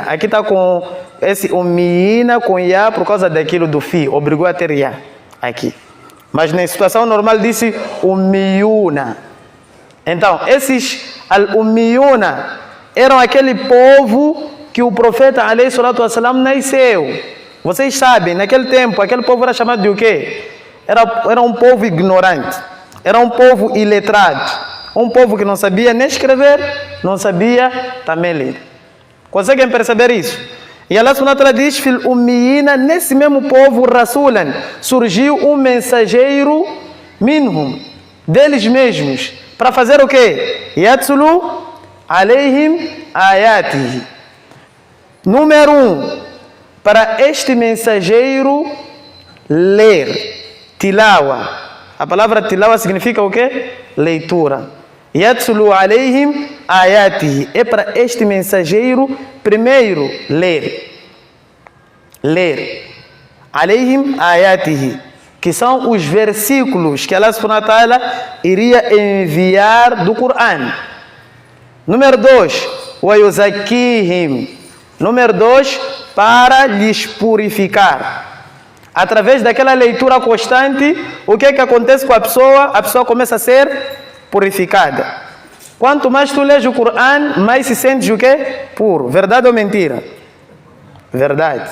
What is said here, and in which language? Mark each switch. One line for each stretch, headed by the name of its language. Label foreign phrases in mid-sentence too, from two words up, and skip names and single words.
Portuguese: Aqui está com esse ummiyina com ya por causa daquilo do fi. Obrigou a ter ya aqui. Mas na situação normal disse ummiyuna. Então, esses al-ummiyuna eram aquele povo que o profeta
Arabic: عليه الصلاة والسلام
Portuguese: nasceu. Vocês sabem, naquele tempo, aquele povo era chamado de o quê? Era um povo ignorante. Era um povo iletrado. Um povo que não sabia nem escrever, não sabia também ler. Conseguem perceber isso? E
Arabic: الله سبحانه وتعالى
Portuguese: diz,
Arabic: في الأميين,
Portuguese: nesse mesmo povo, rasulan, surgiu um mensageiro minhum, deles mesmos, para fazer o quê?
Arabic: يتلو عليهم آياته.
Portuguese: Número 1, para este mensageiro ler. Tilawa. A palavra tilawa significa o quê? Leitura.
Arabic: يتلو عليهم آياته.
Portuguese: É para este mensageiro, primeiro, ler. Ler.
Arabic: عليهم آياته.
Portuguese: Que são os versículos que
Arabic: الله سبحانه وتعالى
Portuguese: iria enviar do Coran. Número 2,
Arabic: ويزكيهم.
Portuguese: Número 2, para lhes purificar. Através daquela leitura constante, o que é que acontece com a pessoa? A pessoa começa a ser purificada. Quanto mais tu lês o Coran, mais se sentes o quê? Puro. Verdade ou mentira? Verdade.